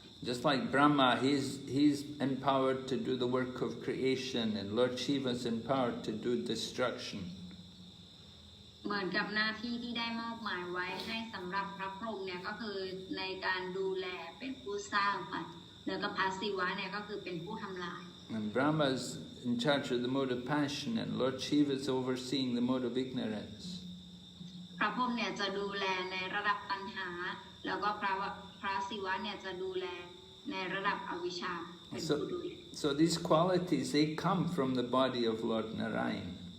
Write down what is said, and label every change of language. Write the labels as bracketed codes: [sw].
[en] Just like Brahma, he's empowered to do the work of creation, and Lord Shiva is empowered to do destruction. [th] เหมือนกับหน้าที่ที่ได้มอบหมายไว้ให้สำหรับพระพรหมเนี่ยก็คือในการดูแลเป็นผู้สร้างไปแล้วก็พระศิวะเนี่ยก็คือเป็นผู้ทำลาย [en] And Brahma is in charge of the mode of passion, and Lord Shiva is overseeing the mode of ignorance. [th] พระพรหมเนี่ยจะดูแลในระดับตัณหาแล้วก็พระศิวะเนี่ยจะดูแลในระดับอวิชชาเป็นผู้ดูแล [en] So these qualities, they come from the body of Lord Narayan.